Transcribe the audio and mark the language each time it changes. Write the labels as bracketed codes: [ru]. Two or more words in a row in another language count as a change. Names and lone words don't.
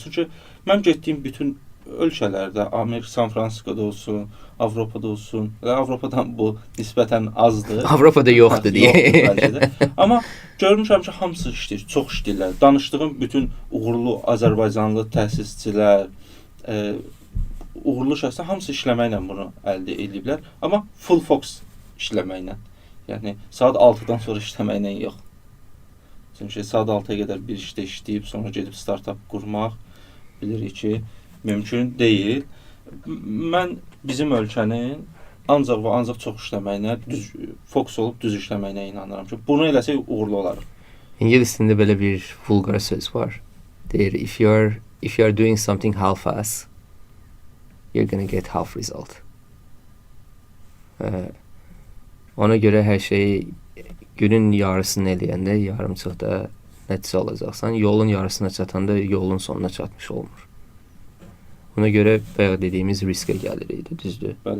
[az] Çünki mən getdiyim bütün ölkələrdə, Amerika, San Fransiskoda olsun, Avropada olsun, Avropadan bu nisbətən azdır. Avropada yoxdur deyə. Amma görmüşəm ki, hamısı işləyir, çox işləyirlər. Danışdığım bütün uğurlu Azərbaycanlı təsisçilər, uğurlu şəxslər hamısı işləməklə bunu əldə ediblər. Amma [en] full focus [az] işləməklə. Yəni, saat 6-dan sonra işləməklə yox. Çünki saat 6-ya qədər bir işdə işləyib, sonra gedib startup qurmaq bilirik ki, mümkün deyil. Mən bizim ölkənin ancaq və ancaq çox işləməyinə, fokus olub düz işləməyinə inanıram ki, bunu eləsək uğurlu olarıq. İngilis dilində belə bir vulqar söz var. Deyir, [en] if you are doing something half-ass, you're gonna get half result. [az] Ona görə hər şeyi günün yarısını eləyəndə yarımçıqda nəticə alacaqsan. Yolun yarısına çatanda yolun sonuna çatmış olmur. Ona görə bayaq dediyimiz riskə gəlirik, düzdür? Bəli.